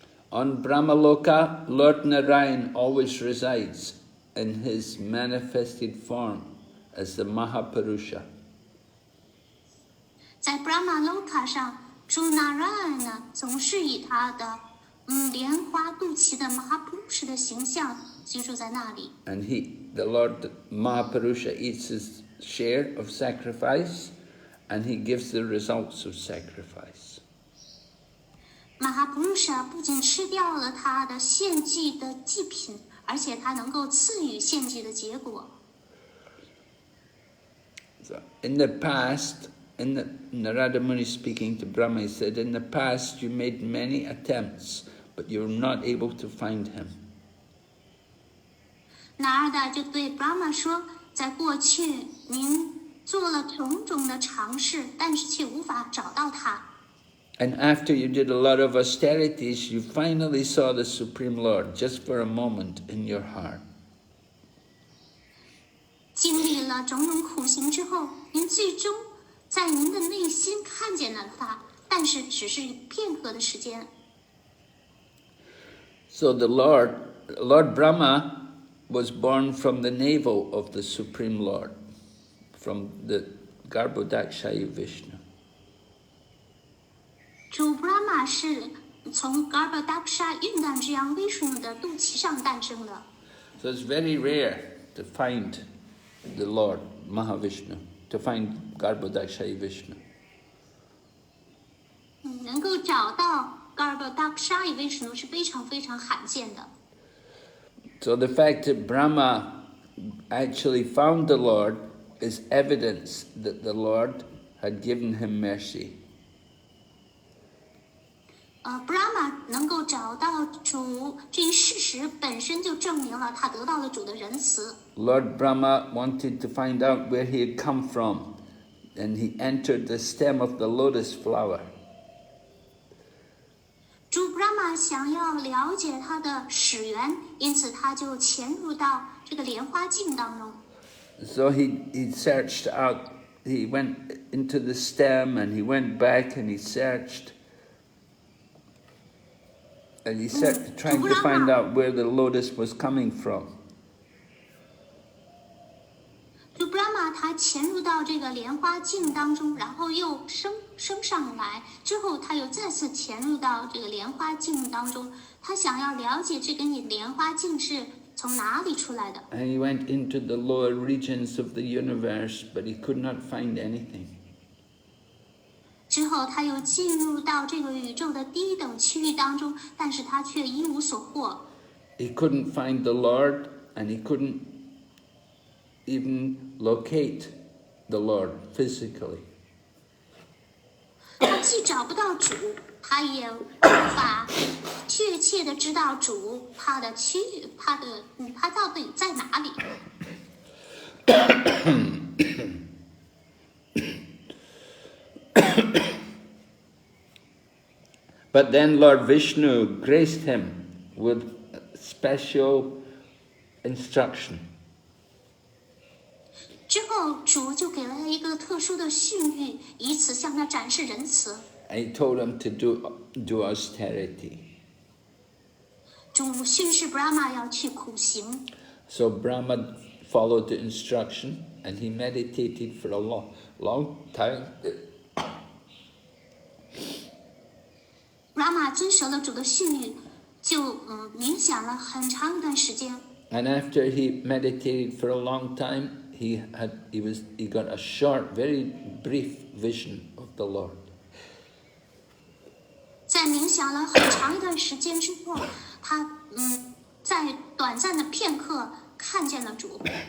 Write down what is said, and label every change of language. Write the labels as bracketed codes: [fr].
[en] On Brahmaloka, Lord Narayan always resides in his manifested form as the Mahapurusha. [zh] 在 Brahma Loka 上，主 Narayan 呢，总是以他的莲花肚脐的 Mahapurusha 的形象居住在那里。 [en] And the Lord Mahapurusha eats his share of sacrifice, and he gives the results of sacrifice. [zh] Mahapurusha 不仅吃掉了他的献祭的祭品，而且他能够赐予献祭的结果。 [en] So in the past, Narada Muni speaking to Brahma, he said, in the past you made many attempts, but you were not able to find him. [zh] Narada 就对 Brahma 说，在过去您做了种种的尝试，但是却无法找到他。 [en] And after you did a lot of austerities, you finally saw the Supreme Lord just for a moment in your heart. [zh] 经历了种种苦行之后，您最终在您的内心看见了他，但是只是片刻的时间。 [en] So the Lord Brahma was born from the navel of the Supreme Lord, from the Garbhodakshaya Vishnu. [zh] 主 Brahma 是从 Garbhodaksha 孕诞之阳 Vishnu 的肚脐上诞生的。 [en] So it's very rare to find the Lord Mahavishnu, to find Garbhodakshaya Vishnu. [zh] 能够找到 Garbhodaksha Vishnu 是非常非常罕见的。 [en] So the fact that Brahma actually found the Lord is evidence that the Lord had given him mercy. [zh] Brahma 能够找到主这一事实本身就证明了他得到了主的仁慈。 [en] Lord Brahma wanted to find out where he had come from, and he entered the stem of the lotus flower. [zh] 主 Brahma 想要了解他的始源，因此他就潜入到这个莲花境当中。 [en] So he searched out, he went into the stem and he went back and he searched. And he trying to find out where the lotus was coming from. [zh] 主 Brahma 他潜入到这个莲花境当中，然后又升上来，之后他又再次潜入到这个莲花境当中，他想要了解这个莲花境是从哪里出来的。 [en] And he went into the lower regions of the universe, but he could not find anything. [zh] 之后他又进入到这个宇宙的低等区域当中，但是他却一无所获。 [en] He couldn't find the Lord, and he couldn't even locate the Lord physically. [zh] 他既找不到主，他也无法确切的知道主他的区域，他到底在哪里。 [en] But then Lord Vishnu graced him with special instruction. [zh] 之后，主就给了他一个特殊的训谕，以此向他展示仁慈。 [en] And he told him to do austerity. [zh] 主训示 Brahma 要去苦行。 [en] So Brahma followed the instruction, and he meditated for a long time. [zh] Brahma 遵守了主的训谕，就冥想了很长一段时间。 [en] And after he meditated for a long time, he got a short, very brief vision of the Lord. [zh] 在冥想了很长一段时间之后，他在短暂的片刻看见了主。